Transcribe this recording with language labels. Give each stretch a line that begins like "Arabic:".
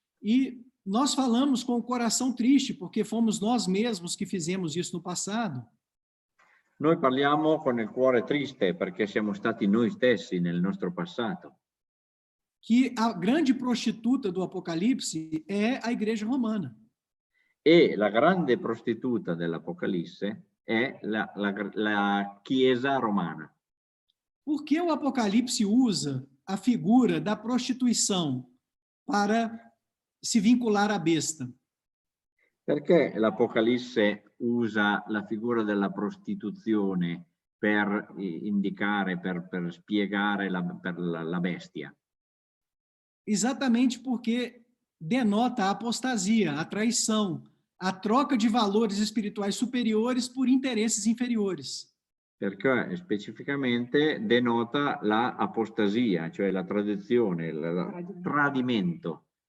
Portuguese: E nós falamos com o coração triste, porque fomos nós mesmos que fizemos isso no passado.
Italian: Noi parliamo con il cuore triste perché siamo stati noi stessi nel nostro passato.
Portuguese: Que a grande prostituta do Apocalipse é a Igreja Romana.
Italian: E la grande prostituta dell'Apocalisse è la Chiesa romana.
Portuguese: Por que o Apocalipse usa a figura da prostituição para se vincular à besta?
Italian: Perché l'Apocalisse usa la figura della prostituzione per indicare, per spiegare la bestia?
Portuguese: Exatamente porque denota a apostasia, a traição, a troca de valores espirituais superiores por interesses inferiores.
Italian: Perché specificamente denota la apostasia, cioè la tradizione, il tradimento.